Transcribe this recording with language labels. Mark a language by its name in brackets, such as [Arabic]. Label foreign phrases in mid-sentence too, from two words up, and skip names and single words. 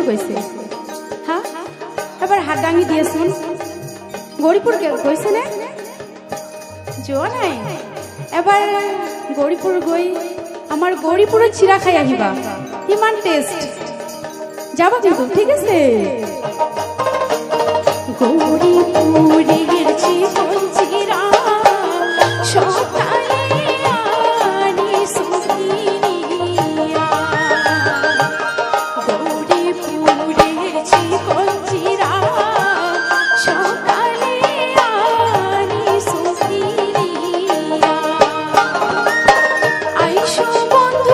[Assamese] গৈছে হা এবাৰ হাত দাঙি দিয়েচোন গৌৰীপুৰ গৈছে নে যোৱা নাই এবাৰ গৌৰীপুৰ গৈ আমাৰ গৌৰীপুৰৰ চিৰা খাই আহিবা ইমান টেষ্ট যাবা কিন্তু ঠিক আছে [Rangpuri] গৌৰীপুরের চিকন চিরা সকালে আনি সুখিনিয়া গৌরীপুরের চিকন চিরা সকালে আনি সুখিনিয়া আইসো বন্ধু